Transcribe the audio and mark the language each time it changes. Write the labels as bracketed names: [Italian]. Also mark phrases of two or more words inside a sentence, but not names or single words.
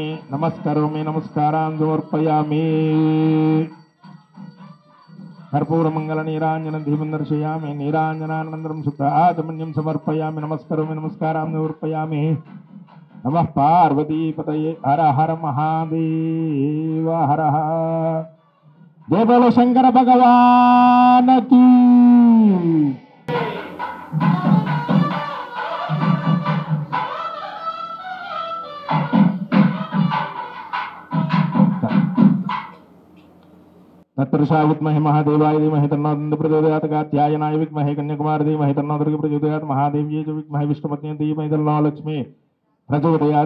[Sanskrit] నమస్కరోమి, నమస్కారాన్ సమర్పయామి. కర్పూరమంగళ నీరాంజన దీపం దర్శయామి. నీరాంజనానందరం శుద్ధ ఆచమన్యం సమర్పయామి. నమస్కరోమి, నమస్కారాన్ సమర్పయామి. నమః పార్వతీపతయే హర హర మహాదేవ హర. [Hindi] जय बोलो शंकर भगवान की. [Sanskrit] तत्पुरुषा विद्महे महादेवाय धीमहि तन्नो दन्ति प्रचोदयात्. कात्यायनाय विद्महे कन्याकुमारी धीमहि तन्नो दुर्गे प्रचोदयात्. महादेव्यै च विद्महे विष्णुपत्न्यै धीमहि तन्नो लक्ष्मी प्रचोदयात्.